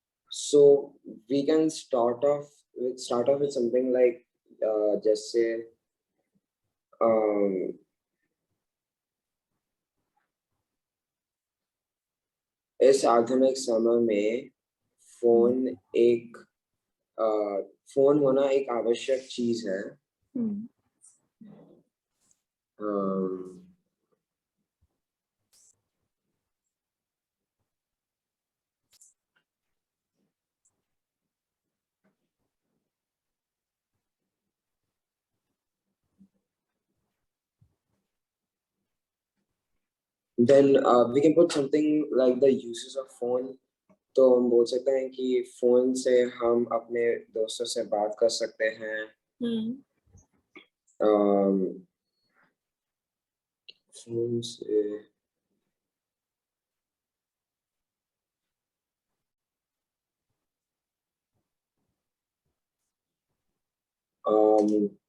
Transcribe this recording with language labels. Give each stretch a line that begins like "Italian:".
English: So we can start off with something like just say um,
Hindi: इस आधुनिक समय में फोन एक फोन होना एक आवश्यक चीज है.
English: um, then we can put something like the uses of phone.
Hindi: तो हम बोल सकते हैं कि फोन से हम अपने दोस्तों से बात कर सकते हैं. um, फोन से um,